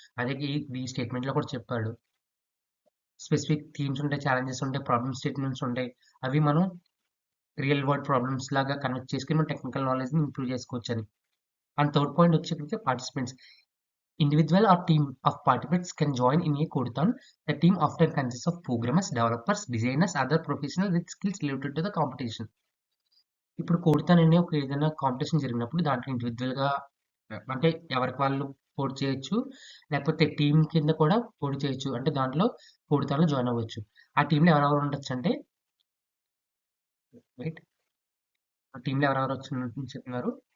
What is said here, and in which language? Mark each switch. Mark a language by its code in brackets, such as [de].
[te] అదే ఈ స్టేట్మెంట్‌లో కూడా చెప్పాడు. స్పెసిఫిక్ థీమ్స్ ఉంటాయి, ఛాలెంజెస్ ఉంటాయి, ప్రాబ్లమ్ స్టేట్మెంట్స్ ఉంటాయి. అవి మనం రియల్ వరల్డ్ ప్రాబ్లమ్స్ లాగా కన్వర్ట్ చేసుకొని మన టెక్నికల్ నాలెడ్జ్‌ని ఇంప్రూవ్ చేసుకోవచ్చని. అండ్ థర్డ్ పాయింట్ వచ్చేసరికి participants. [en] Individual or team of participants can join in a codeathon. The team often consists of programmers, developers, designers, other professionals with skills related to the competition. [te] ఇప్పుడు కోడ్‌తన్ అనే ఒక ఏదైనా competition జరిగినప్పుడు దాంట్లో ఇండివిడ్యువల్‌గా అంటే ఎవరికి వాళ్ళు పోటీ చేయొచ్చు. లేకపోతే టీమ్ కింద కూడా పోటీ చేయొచ్చు. అంటే దాంట్లో కోడ్‌తన్‌లో జాయిన్ అవ్వచ్చు. ఆ టీమ్‌లో ఎవరెవరు ఉండొచ్చంటే వెయిట్ ఆ టీమ్‌లో ఎవరెవరు చెప్తున్నారు?